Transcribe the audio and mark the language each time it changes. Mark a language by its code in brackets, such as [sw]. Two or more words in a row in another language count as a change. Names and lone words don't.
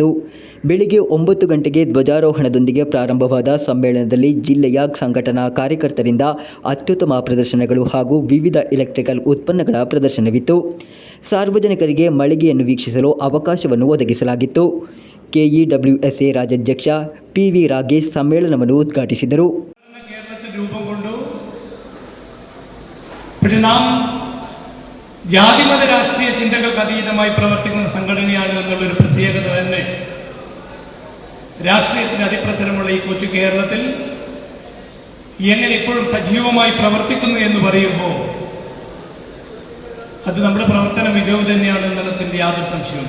[kn] ಬೆಳಿಗ್ಗೆ 9 ಗಂಟೆಗೆ ಧ್ವಜಾರೋಹಣದೊಂದಿಗೆ ಪ್ರಾರಂಭವಾದ ಸಮ್ಮೇಳನದಲ್ಲಿ ಜಿಲ್ಲೆಯ ಸಂಘಟನಾ ಕಾರ್ಯಕರ್ತರಿಂದ ಅತ್ಯುತ್ತಮ ಪ್ರದರ್ಶನಗಳು ಹಾಗೂ ವಿವಿಧ ಎಲೆಕ್ಟ್ರಿಕಲ್ ಉತ್ಪನ್ನಗಳ ಪ್ರದರ್ಶನವಿತ್ತು. ಸಾರ್ವಜನಿಕರಿಗೆ ಮಳಿಗೆಯನ್ನು ವೀಕ್ಷಿಸಲು ಅವಕಾಶವನ್ನು ಒದಗಿಸಲಾಗಿತ್ತು. KEWSA ರಾಜ್ಯಾಧ್ಯಕ್ಷ PV ರಾಗೇಶ್ ಸಮ್ಮೇಳನವನ್ನು ಉದ್ಘಾಟಿಸಿದರು. [ml] രൂപം കൊണ്ടു. പക്ഷെ നാം ജാതിമത രാഷ്ട്രീയ ചിന്തകൾക്ക് അതീതമായി പ്രവർത്തിക്കുന്ന സംഘടനയാണ് എന്നുള്ളൊരു പ്രത്യേകത തന്നെ രാഷ്ട്രീയത്തിന് അതിപ്രസരമുള്ള ഈ കൊച്ചു കേരളത്തിൽ എങ്ങനെ ഇപ്പോഴും സജീവമായി പ്രവർത്തിക്കുന്നു എന്ന് പറയുമ്പോൾ അത് നമ്മുടെ പ്രവർത്തന മികവ് തന്നെയാണ് എന്നുള്ളതിന്റെ യാതൊരു സംശയവും.